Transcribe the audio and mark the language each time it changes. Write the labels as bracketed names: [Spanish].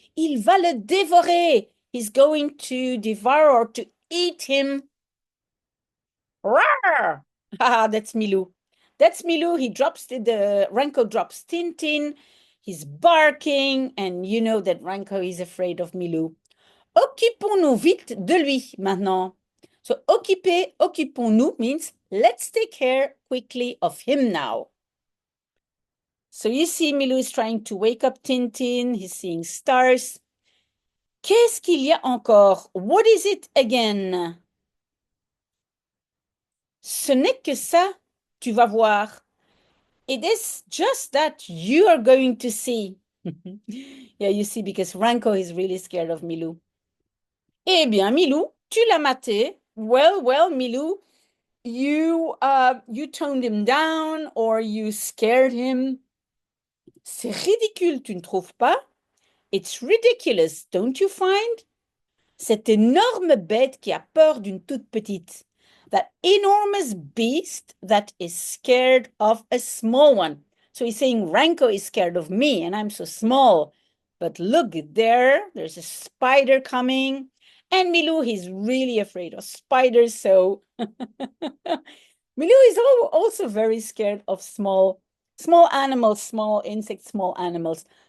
[French] Il va le dévorer. [English] He's going to devour or to eat him. Rawr! Ah, that's Milou. That's Milou. He drops the Ranko drops Tintin. He's barking, and you know that Ranko is afraid of Milou. [French] Occupons-nous vite de lui maintenant. [English] So occuper, occupons-nous means let's take care quickly of him now. So you see Milou is trying to wake up Tintin. He's seeing stars. [French] Qu'est-ce qu'il y a encore? [English] What is it again? [French] Ce n'est que ça, tu vas voir. [English] It is just that you are going to see. Yeah, you see, because Ranko is really scared of Milou. [French] Eh bien, Milou, tu l'as maté. [English] Well, Milou, you toned him down or you scared him. [French] C'est ridicule, tu ne trouves pas? [English] It's ridiculous, don't you find? [French] Cette énorme bête qui a peur d'une toute petite. [English] That enormous beast that is scared of a small one. So he's saying Ranko is scared of me and I'm so small. But look there, there's a spider coming. And Milou, he's really afraid of spiders. So Milou is also very scared of small animals, small insects, small animals.